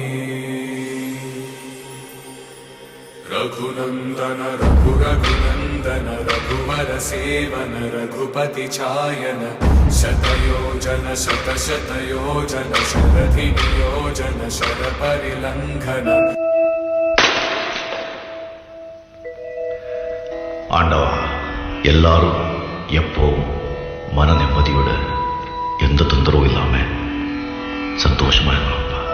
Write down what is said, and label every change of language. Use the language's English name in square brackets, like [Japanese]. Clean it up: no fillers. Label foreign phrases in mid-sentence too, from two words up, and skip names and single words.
[Sanskrit] रघुनन्दन रघु रघुनन्दन रघुवर सेवन रघुपति चायन शतयोजन शतशतयोजन शरधि नियोजन शर परिलङ्घन [Tamil] ஆண்டவா, எல்லாரும் எப்பவும் மன நிம்மதியோட எந்த தொந்தரவும் இல்லாம சந்தோஷமா இருக்கணும்.